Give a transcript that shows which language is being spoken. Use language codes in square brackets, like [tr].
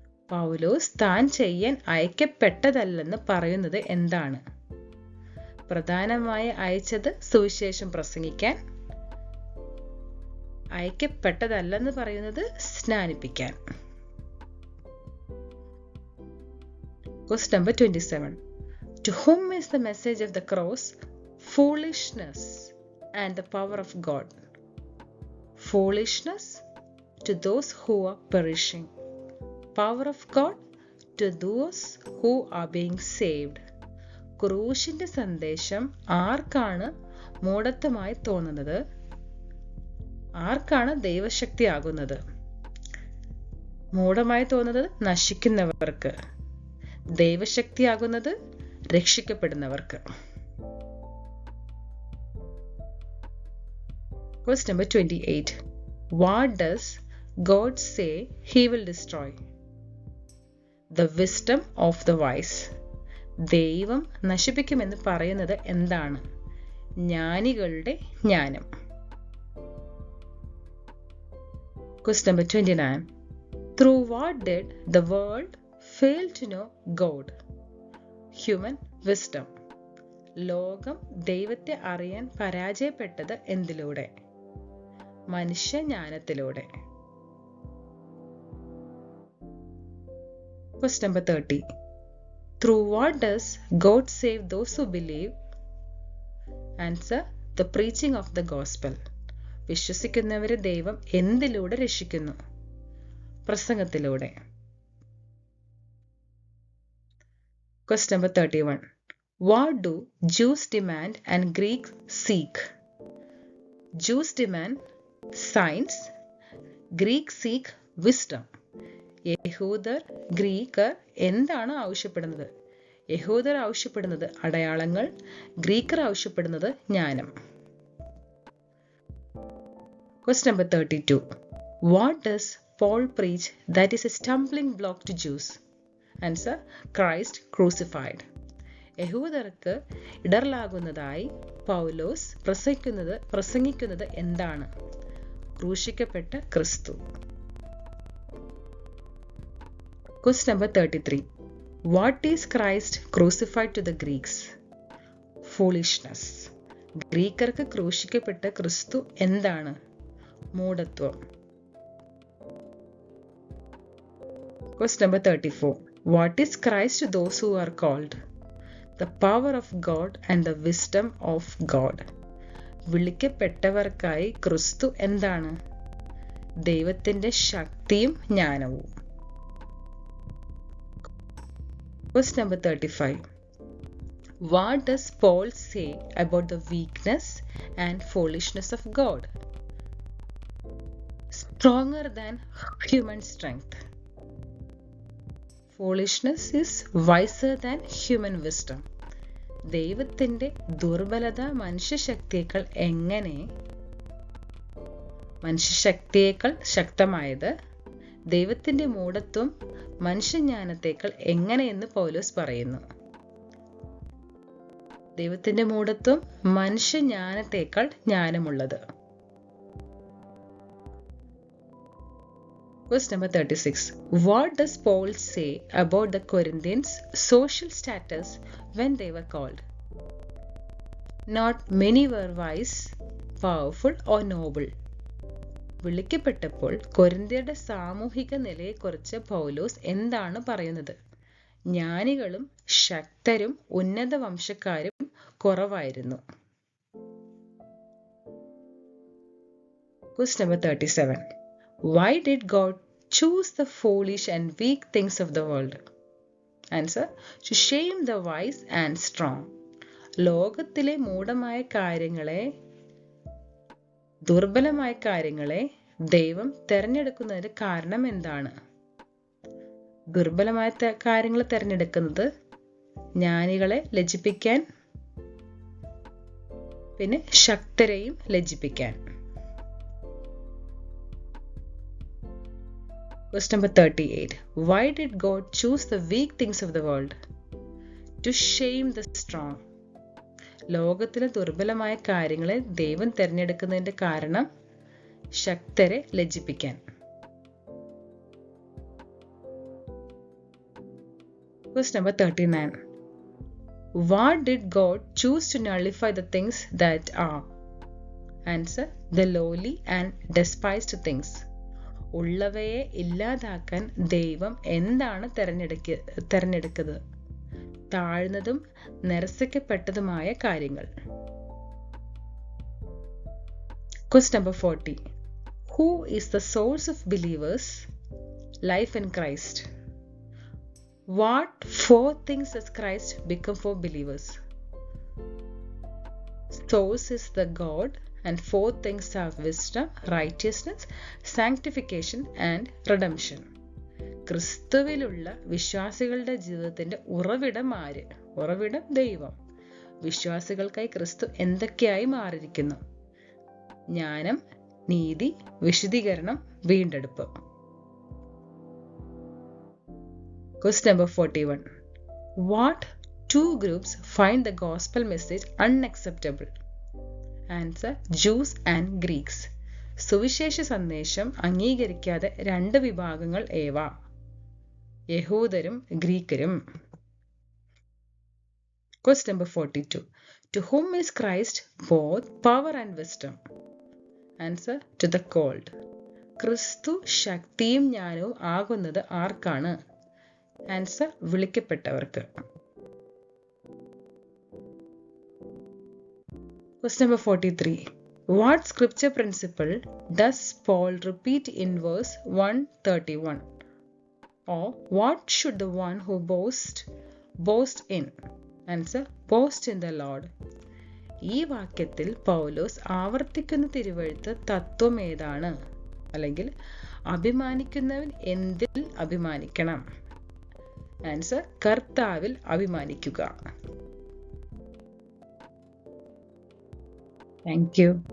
[ml] പൗലോസ് താൻ ചെയ്യാൻ അയക്കപ്പെട്ടതല്ലെന്ന് പറയുന്നത് എന്താണ്? പ്രധാനമായി അയച്ചത് സുവിശേഷം പ്രസംഗിക്കാൻ, അയക്കപ്പെട്ടതല്ലെന്ന് പറയുന്നത് സ്നാനിപ്പിക്കാൻ. [en] Question number 27. To whom is the message of the cross foolishness and the power of God? Foolishness to those who are perishing. Power of God to those who are being saved. [ml] ക്രൂശിന്റെ സന്ദേശം ആർക്കാണ് മൂഢത്വമായി തോന്നുന്നത്? ആർക്കാണ് ദൈവശക്തിയാകുന്നത്? മൂഢമായി തോന്നുന്നത് നശിക്കുന്നവർക്ക്, ദൈവശക്തിയാകുന്നത് രക്ഷിക്കപ്പെടുന്നവർക്ക്. [en] Question number 28. What does God say he will destroy? The wisdom of the wise. [ml] ദൈവം നശിപ്പിക്കുമെന്ന് പറയുന്നത് എന്താണ്? ജ്ഞാനികളുടെ ജ്ഞാനം. [en] Question number 29. Through what did the world fail to know God? Human wisdom. [ml] ലോകം ദൈവത്തെ അറിയാൻ പരാജയപ്പെട്ടത് എന്തിലൂടെ? മനുഷ്യജ്ഞാനത്തിലൂടെ. [en] Question number 30. Through what does God save those who believe? Answer: the preaching of the gospel. [ml] വിശ്വസിക്കുന്നവരെ ദൈവം എന്തിലൂടെ രക്ഷിക്കുന്നു? പ്രസംഗത്തിലൂടെ. [en] Question number 31. What do Jews demand and Greeks seek? Jews demand signs, Greeks seek wisdom. [ml] യഹൂദർ ഗ്രീക്കർ എന്താണ് ആവശ്യപ്പെടുന്നത്? യഹൂദർ ആവശ്യപ്പെടുന്നത് അടയാളങ്ങൾ, ഗ്രീക്കർ ആവശ്യപ്പെടുന്നത് ജ്ഞാനം. [en] Question number 32. What does Paul preach that is a stumbling block to Jews? Answer: Christ crucified. [ml] യഹൂദർക്ക് ഇടർലാകുന്നതായി പൗലോസ് പ്രസംഗിക്കുന്നത് എന്താണ്? ക്രൂശിക്കപ്പെട്ട ക്രിസ്തു. [en] Question number 33. What is Christ crucified to the Greeks? Foolishness. [ml] ഗ്രീക്കർക്ക് ക്രൂശിക്കപ്പെട്ട ക്രിസ്തു എന്താണ്? മൂഢത്വം. [en] Question number 34. What is Christ to those who are called? The power of God and the wisdom of God. [ml] വിളിക്കപ്പെട്ടവർക്കായി ക്രിസ്തു എന്താണ്? ദൈവത്തിന്റെ ശക്തിയും ജ്ഞാനവും. [en] Question number 35. What does Paul say about the weakness and foolishness of God? Stronger than human strength. Foolishness is wiser than human wisdom. [ml] ദൈവത്തിന്റെ ദുർബലത മനുഷ്യശക്തിയേക്കാൾ ശക്തമായത്, ദൈവത്തിന്റെ മൂഢത്വം മനുഷ്യജ്ഞാനത്തേക്കാൾ എങ്ങനെയെന്ന് പൗലോസ് പറയുന്നു. ദൈവത്തിന്റെ മൂഢത്വം മനുഷ്യജ്ഞാനത്തേക്കാൾ ജ്ഞാനമുള്ളത്. [en] Question number 36. What does Paul say about the Corinthians' social status when they were called? Not many were wise, powerful or noble. [ml] വിളിക്കപ്പെട്ടപ്പോൾ കൊരിന്ത്യരുടെ സാമൂഹിക നിലയെക്കുറിച്ച് പൗലോസ് എന്താണ് പറയുന്നത്? ജ്ഞാനികളും ശക്തരും ഉന്നത വംശക്കാരും കുറവായിരുന്നു. [en] Question number 37. Why did God choose the foolish and weak things of the world? Answer: to shame the wise and strong. [ml] ലോകത്തിലെ മൂഢമായ കാര്യങ്ങളെ, ദുർബലമായ കാര്യങ്ങളെ ദൈവം തെരഞ്ഞെടുക്കുന്നതിന് കാരണം എന്താണ്? ദുർബലമായ കാര്യങ്ങൾ തെരഞ്ഞെടുക്കുന്നത് ജ്ഞാനികളെ ലജ്ജിപ്പിക്കാൻ, പിന്നെ ശക്തരെയും ലജ്ജിപ്പിക്കാൻ. [en] Question number 38. Why did God choose the weak things of the world? To shame the strong. [ml] ലോകത്തിലെ ദുർബലമായ കാര്യങ്ങളെ ദൈവം തിരഞ്ഞെടുക്കുന്നതിന്റെ കാരണം ശക്തരെ ലജ്ജിപ്പിക്കാൻ. [en] Question number 39. What did God choose to nullify the things that are? Answer: the lowly and despised things. [ml] ഉള്ളവയെ ഇല്ലാതാക്കാൻ ദൈവം എന്താണ് തെരഞ്ഞെടുക്കുന്നത്? താഴ്ന്നതും നിരസിക്കപ്പെട്ടതുമായ കാര്യങ്ങൾ. [en] Question number 40. Who is the source of believers' life in Christ? What 4 things does Christ become for believers? Source is the God, and 4 things are wisdom, righteousness, sanctification and redemption. [ml] ക്രിസ്തുവിലുള്ള വിശ്വാസികളുടെ ജീവിതത്തിന്റെ ഉറവിടം ആര്? ഉറവിടം ദൈവം. വിശ്വാസികൾക്കായി ക്രിസ്തു എന്തൊക്കെയായി മാറിയിരിക്കുന്നു? ജ്ഞാനം, നീതി, വിശുദ്ധീകരണം, വീണ്ടെടുപ്പ്. [en] Question number 41. What 2 groups find the gospel message unacceptable? Answer: Jews and Greeks. [ml] സുവിശേഷ സന്ദേശം അംഗീകരിക്കാതെ 2 വിഭാഗങ്ങൾ ഏവ? യഹൂദരും ഗ്രീക്കരും. [en] Question number 42. To whom is Christ both power and wisdom? Answer: to the called. [ml] ക്രിസ്തു ശക്തിയും ജ്ഞാനവും ആകുന്നത് ആർക്കാണ്? [en] answer: [ml] വിളിക്കപ്പെട്ടവർക്ക്. [en] Question number 43. What scripture principle does Paul repeat in verse 131? Or what should the one who boast in? Answer: boast in the Lord. [ml] ഈ വാക്യത്തിൽ പൗലോസ് ആവർത്തിക്കുന്ന തിരുവെഴുത്ത് തത്വം ഏതാണ്? അല്ലെങ്കിൽ അഭിമാനിക്കുന്നവൻ എന്തിൽ അഭിമാനിക്കണം? [en] answer: [ml] കർത്താവിൽ അഭിമാനിക്കുക. [en] Thank you.